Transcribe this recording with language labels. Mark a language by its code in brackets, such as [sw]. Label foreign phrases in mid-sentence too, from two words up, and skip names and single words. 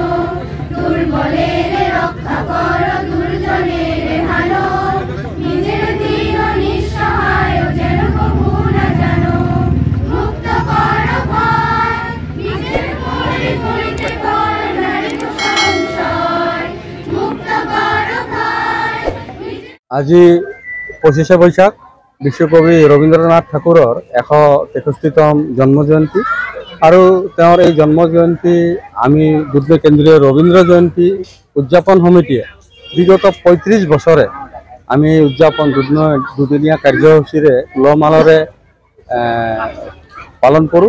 [bn] দুর্বলের রক্ষা কর দুর্জনের হানো, নিজের দীন নিঃসহায় যেন কবু না জানো। মুক্ত কর ভয়, নিজের করে করিতে কর নারী সংশয়। মুক্ত কর ভয়। [as] আজি ২৫শে বৈশাখ বিশ্বকবি ৰবীন্দ্ৰনাথ ঠাকুৰৰ ১৬৩তম জন্ম জয়ন্তী আৰু তেওঁৰ এই জন্ম জয়ন্তী আমি দুধনৈ কেন্দ্ৰীয় ৰবীন্দ্ৰ জয়ন্তী উদযাপন সমিতিয়ে বিগত ৩৫ বছৰে আমি উদযাপন দুধনৈ দুদিনীয়া কাৰ্যসূচীৰে উলহ-মালহেৰে পালন কৰোঁ।